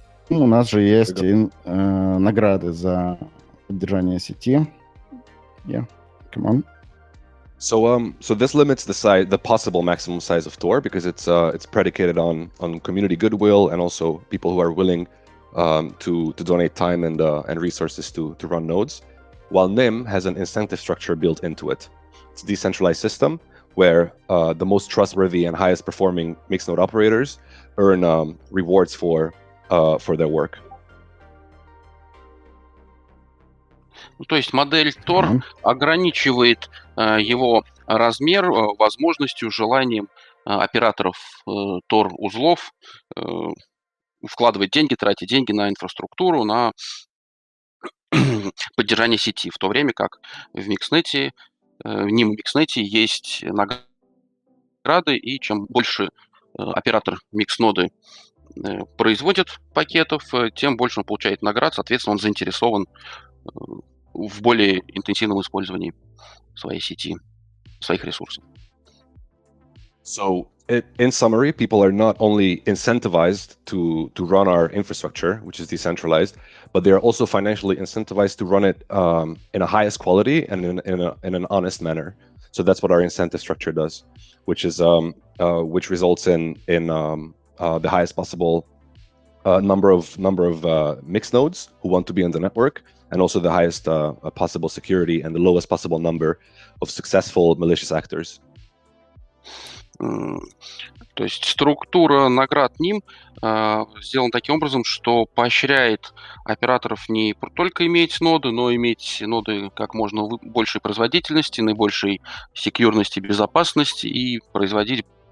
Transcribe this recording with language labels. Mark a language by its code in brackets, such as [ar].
[ru] У нас же есть награды за поддержание сети. [en] Yeah, come on. So this limits the possible maximum size of Tor because it's predicated on community goodwill and also people who are willing to donate time and resources to run nodes. While Nym has an incentive structure built into it. It's a decentralized system where the most trustworthy and highest performing mixed node operators earn rewards for their work. [ru] То есть модель Tor ограничивает его размер возможностью, желанием операторов Tor-узлов вкладывать деньги, тратить деньги на инфраструктуру, на поддержание сети, в то время как в микснете, в Nym Mixnet есть награды, и чем больше оператор миксноды производит пакетов, тем больше он получает наград, соответственно, он заинтересован в более интенсивном использовании своей сети, своих ресурсов. [en] So, in summary, people are not only incentivized to run our infrastructure, which is decentralized, but they are also financially incentivized to run it in a highest quality and in an honest manner. So that's what our incentive structure does, which which results in the highest possible number of mixed nodes who want to be on the network, and also the highest possible security and the lowest possible number of successful malicious actors. [ru] То есть структура наград Nym сделана таким образом, что поощряет операторов не только иметь ноды, но иметь ноды как можно большей производительности, наибольшей секьюрности, безопасности и производить